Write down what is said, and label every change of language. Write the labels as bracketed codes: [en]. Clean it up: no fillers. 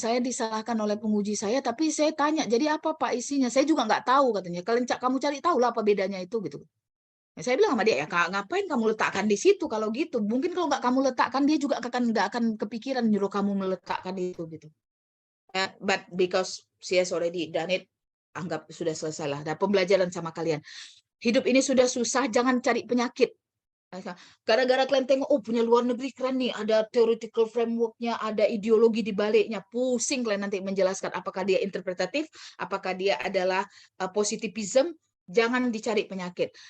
[id] Saya disalahkan oleh penguji saya, tapi saya tanya, jadi apa Pak isinya? Saya juga nggak tahu, katanya. Kalian kamu cari tahu lah apa bedanya itu, gitu. Nah, saya bilang sama dia, ya ngapain kamu letakkan di situ kalau gitu? Mungkin kalau nggak kamu letakkan, dia juga nggak akan kepikiran nyuruh kamu meletakkan itu, gitu. [en] But because she has already done it, anggap sudah selesai lah. [id] Dan pembelajaran sama kalian. Hidup ini sudah susah, jangan cari penyakit. Gara-gara kalian tengok, oh punya luar negeri keren nih, ada theoretical framework-nya, ada ideologi di baliknya, pusing kalian nanti menjelaskan apakah dia interpretatif, apakah dia adalah positivism, jangan dicari penyakit.